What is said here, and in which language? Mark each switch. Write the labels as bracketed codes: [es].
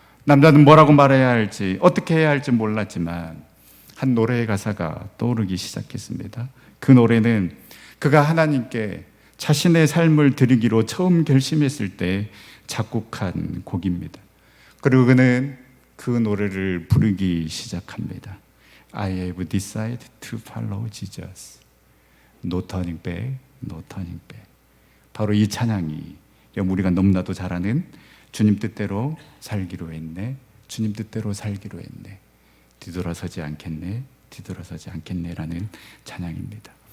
[ko] 남자는 뭐라고 말해야 할지, 어떻게 해야 할지 몰랐지만 한 노래의 가사가 떠오르기 시작했습니다. 그 노래는 그가 하나님께 자신의 삶을 드리기로 처음 결심했을 때 작곡한 곡입니다. 그리고 그는 그 노래를 부르기 시작합니다. [en] I have decided to follow Jesus. No turning back, no turning back. [ko] 바로 이 찬양이 우리가 너무나도 잘 아는 주님 뜻대로 살기로 했네, 주님 뜻대로 살기로 했네, 뒤돌아서지 않겠네, 뒤돌아서지 않겠네라는 찬양입니다.